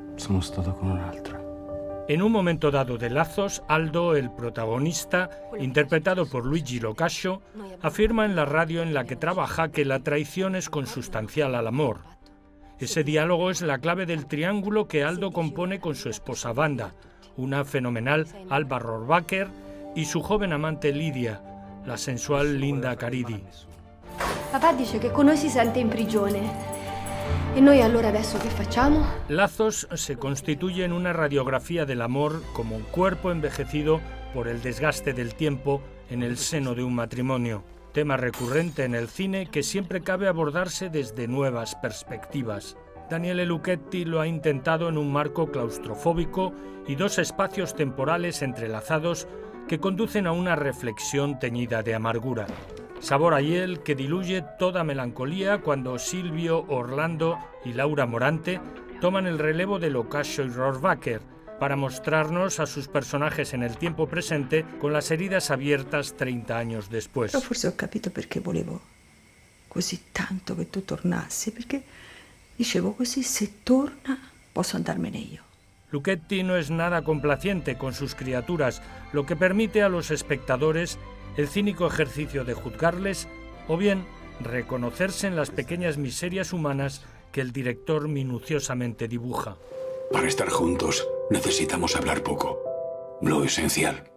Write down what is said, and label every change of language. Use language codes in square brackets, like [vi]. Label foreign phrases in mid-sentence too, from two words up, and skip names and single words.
[it] sono stato con un'altra. [es] En un momento dado de Lazos, Aldo, el protagonista, interpretado por Luigi Locascio, afirma en la radio en la que trabaja que la traición es consustancial al amor. Ese diálogo es la clave del triángulo que Aldo compone con su esposa Wanda, una fenomenal Alba Rohrwacher, y su joven amante Lidia, la sensual Linda Caridi. [it] Papà dice che con noi si sente in prigione. ¿Y noi allora adesso qué facciamo? [es] Lazos se constituye en una radiografía del amor como un cuerpo envejecido por el desgaste del tiempo en el seno de un matrimonio, tema recurrente en el cine que siempre cabe abordarse desde nuevas perspectivas. Daniele Lucchetti lo ha intentado en un marco claustrofóbico y dos espacios temporales entrelazados que conducen a una reflexión teñida de amargura. Sabor a hiel que diluye toda melancolía cuando Silvio, Orlando y Laura Morante toman el relevo de Locascio y Rohrwacher para mostrarnos a sus personajes en el tiempo presente con las heridas abiertas 30 años después. [it] Però forse ho capito perché volevo così tanto che tu tornassi, perché dicevo così, se torna posso andarmene io. [es] Lucchetti no es nada complaciente con sus criaturas, lo que permite a los espectadores el cínico ejercicio de juzgarles o bien reconocerse en las pequeñas miserias humanas que el director minuciosamente dibuja. Para estar juntos necesitamos hablar poco, lo esencial.